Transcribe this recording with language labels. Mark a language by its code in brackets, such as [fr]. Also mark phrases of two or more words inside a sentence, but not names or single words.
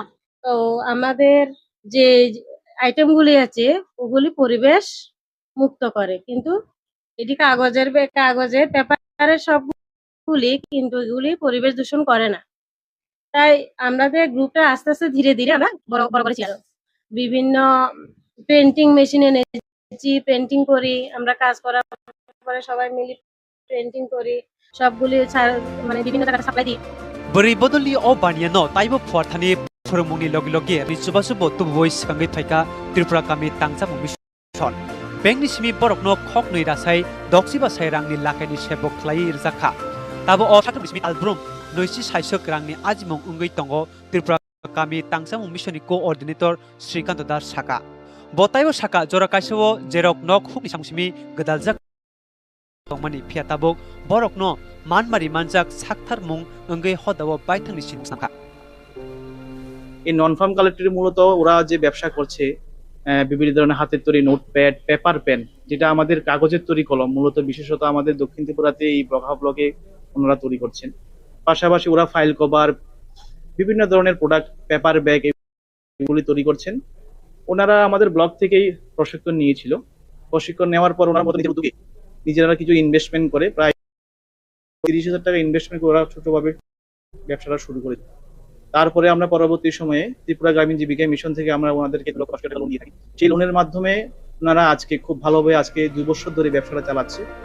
[bn] তো আমাদের যে আইটেমগুলি আছে ওগুলি পরিবেশ মুক্ত করে কিন্তু এটি কাগজের পেপারের সবগুলি কিন্তু এগুলি পরিবেশ দূষণ করে না তাই আমাদের গ্রুপটা আস্তে আস্তে ধীরে ধীরে আমরা বড় করেছি আরো বিভিন্ন [en] painting machine [bn] এনেছি পেন্টিং করি আমরা কাজ করার পরে সবাই মিলে পেন্টিং করি সবগুলি মানে বিভিন্ন জায়গায় সাপ্লাই দিই [trp] Beri bodoli o baniano taibo phuarthani phoromungni logi logi richuba subo tuboi sikangai thaika Tripura Kami Tangchamung Mission Bengni simi borokno khoknoi rasai doksiba sai rangni lakaini sebok khlai irjakha tabo o satam simi albrum noisi saisok rangni ajimung ungoi tongo Tripura Kami Tangchamung Mission ni coordinator Srikant Das Saka botaibo saka jora kaisao jerok nok hukni samsimi gedaljak tongmani phiatabok borokno manmari manjak sakthar mung অঙ্গে হদাও বাইথাংনি সিনসাকা [bn] এই [en] non farm collector [bn] মূলত ওরা যে ব্যবসা করছে বিভিন্ন ধরনের হাতের তৈরি [en] notepad paper pen [bn] যেটা আমাদের কাগজের তৈরি কলম মূলত বিশেষত আমাদের দক্ষিণ ত্রিপুরাতে এই বগা ব্লকে ওনারা তৈরি করছেন পাশাপাশি ওরা [en] file cover [bn] বিভিন্ন ধরনের [en] product paper bag [bn] এগুলি তৈরি করছেন ওনারা আমাদের ব্লক থেকেই প্রশিক্ষণ নিয়েছিল প্রশিক্ষণ নেওয়ার পর ওনার মধ্যে নিজেরা কিছু ইনভেস্টমেন্ট করে প্রায় 30,000 টাকা ইনভেস্টমেন্ট করে ওরা ছোটভাবে ব্যবসাটা শুরু করে তারপরে আমরা পরবর্তী সময়ে ত্রিপুরা গ্রামীণ জীবিকা মিশন থেকে আমরা ওনাদেরকে 2 লক্ষ টাকা লোন দিয়ে থাকি সেই লোনের মাধ্যমে ওনারা আজকে খুব ভালোভাবে আজকে 2 বছর ধরে ব্যবসাটা চালাচ্ছে